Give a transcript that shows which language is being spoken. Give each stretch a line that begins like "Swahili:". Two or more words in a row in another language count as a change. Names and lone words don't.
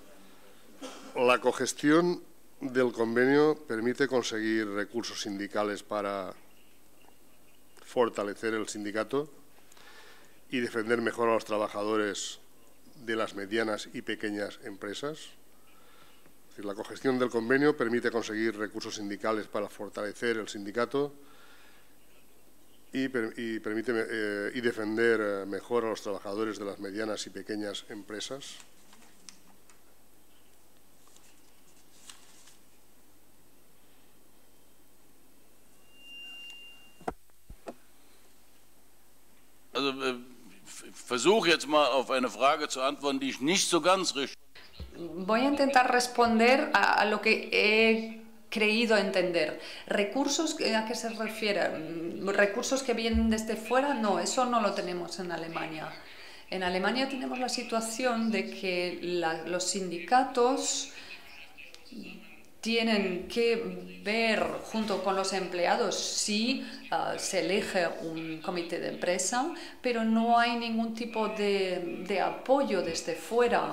Spanish: La cogestión del convenio permite conseguir recursos sindicales para fortalecer el sindicato y defender mejor a los trabajadores de las medianas y pequeñas empresas. Es decir, la cogestión del convenio permite conseguir recursos sindicales para fortalecer el sindicato y defender mejor a los trabajadores de las medianas y pequeñas empresas.
German: Also, versuche jetzt mal auf eine Frage zu antworten, die ich nicht so ganz richtig.
Spanish: Voy a intentar responder a lo que he creído entender. ¿Recursos a qué se refiere? ¿Recursos que vienen desde fuera? No, eso no lo tenemos en Alemania. En Alemania tenemos la situación de que los sindicatos tienen que ver junto con los empleados si se elige un comité de empresa, pero no hay ningún tipo de apoyo desde fuera